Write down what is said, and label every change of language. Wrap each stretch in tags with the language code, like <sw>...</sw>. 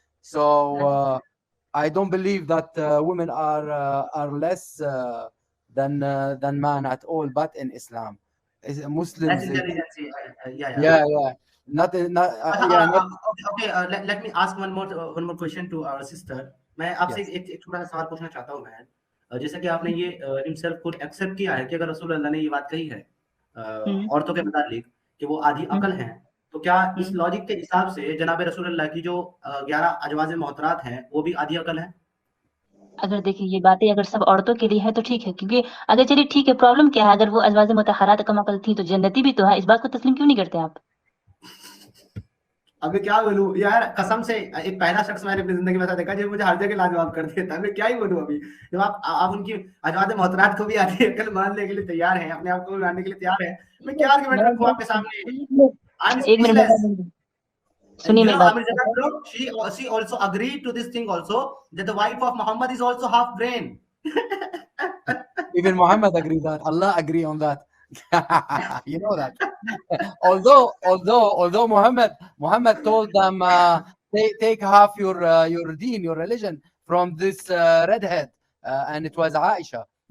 <en>So I don't believe that women are less than man at all. But in Islam, Muslims, That's intelligence. yeah. Not Okay, let me ask one more question to our sister.</en> <hi>मैं आपसे</hi> <en>Yes.</en> <hi>एक छोटा सा सवाल पूछना चाहता हूँ बहन। जैसे कि आपने ये हिमसेल्फ खुद एक्सेप्ट किया है कि अगर रसूल अल्लाह ने ये बात कही है औरतों के मुतालिक कि वो आधी अकल हैं, तो क्या इस लॉजिक के हिसाब से जनाब रसूल अल्लाह की जो 11 अजवाज मोहतरात हैं वो भी आधी अकल हैं? अगर देखिए ये बातें अगर सब औरतों के लिए है तो ठीक है, क्योंकि अगर चलिए ठीक है, प्रॉब्लम क्या है, अगर वो अजवाज मुतहरात कम अकल थी तो जन्नती भी तो है, इस बात को तस्लीम क्यों नहीं करते आप? अबे क्या बोलूं यार, कसम से एक पहला शख्स मैंने अपनी जिंदगी में ऐसा देखा जो मुझे हर जगह लाजवाब कर देता है। मैं क्या ही बोलूं अभी, जब आप उनकी अजवाज मोहतरात को भी आधी अकल मानने के लिए तैयार हैं, अपने आप को मानने के लिए तैयार हैं, मैं क्या आर्गुमेंट रखूं आपके सामने?</hi> <en>I am</en> <hi>एक मिनट</hi> <en>Speechless.</en> <hi>सुनिए मेरी बात।</hi> <en>Amir Janab, she also agreed to this thing also, that the wife of Muhammad is also half brain. Even Muhammad agreed that. Allah agree on that. You know that. although Muhammad told them, take half your deen, your religion from this redhead, and it was Aisha.</en>